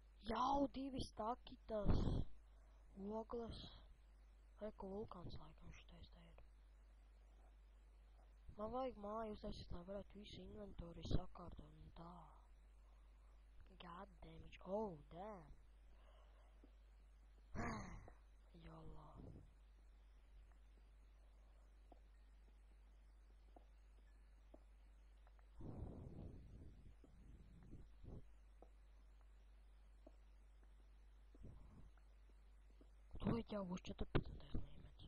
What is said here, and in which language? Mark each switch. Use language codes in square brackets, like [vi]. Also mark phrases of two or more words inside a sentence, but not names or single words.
[lv] Jau 2 staki tas ogles. Reku vulkāns laikam šitais te ir. Man vajag māju uztaisīt, lai varētu visu inventori sakārtot un tā. [en] God damn it. Oh, damn. [lv] Jolā. Tūlīt jau būs 14. līmenis.